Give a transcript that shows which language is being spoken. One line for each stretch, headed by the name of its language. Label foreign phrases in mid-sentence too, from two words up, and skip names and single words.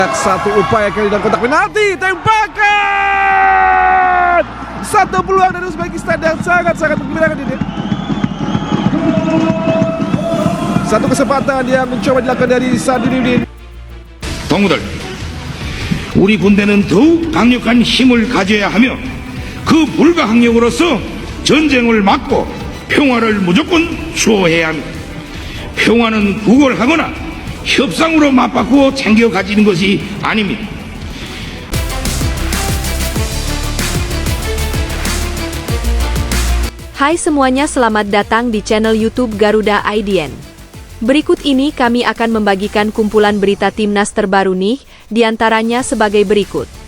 Indonesian: Satu upaya kali dan kotak penalti, tembakan! Satu peluang dari Uzbekistan yang sangat-sangat menggembirakan ini. Satu kesempatan yang mencoba dilakukan dari Sadruddin.
Korean: 동무들, 우리 군대는 더욱 강력한 힘을 가져야 하며 그 불가항력으로서 전쟁을 막고 평화를 무조건 수호해야 합니다. 평화는 구걸하거나 협상으로 맞바꾸어 챙겨 가지는 것이 아닙니다.
Indonesian: Hai semuanya, selamat datang di channel YouTube Garuda IDN. Berikut ini kami akan membagikan kumpulan berita timnas terbaru nih, diantaranya sebagai berikut.